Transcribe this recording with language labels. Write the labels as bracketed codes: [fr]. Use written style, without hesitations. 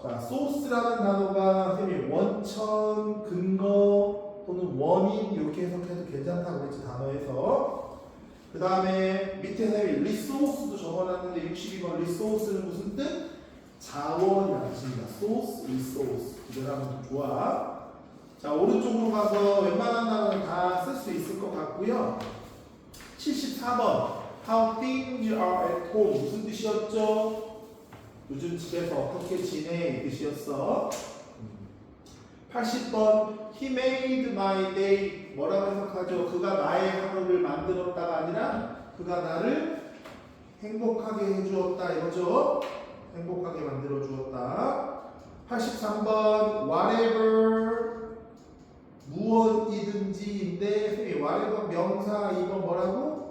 [ko] 자, 소스라는 단어가 선생님이 원천, 근거 또는 원인 이렇게 해석해도 괜찮다고 했지 단어에서. 그 다음에 밑에 선생님이 리소스도 적어놨는데 62번 리소스는 무슨 뜻? 자원이라는 뜻입니다. 소스, 리소스 그대로 하면 좋아. 자, 오른쪽으로 가서 웬만한 단어는 다 쓸 수 있을 것 같고요. 74번 [en] How things are at home [ko] 무슨 뜻이었죠? 요즘 집에서 어떻게 지내 이 뜻이었어. 80번 [en] He made my day [ko] 뭐라고 해석하죠? 그가 나의 하루를 만들었다가 아니라 그가 나를 행복하게 해주었다 이거죠? 행복하게 만들어 주었다. 83번 whatever 무엇이든지인데 whatever 명사 2번 뭐라고?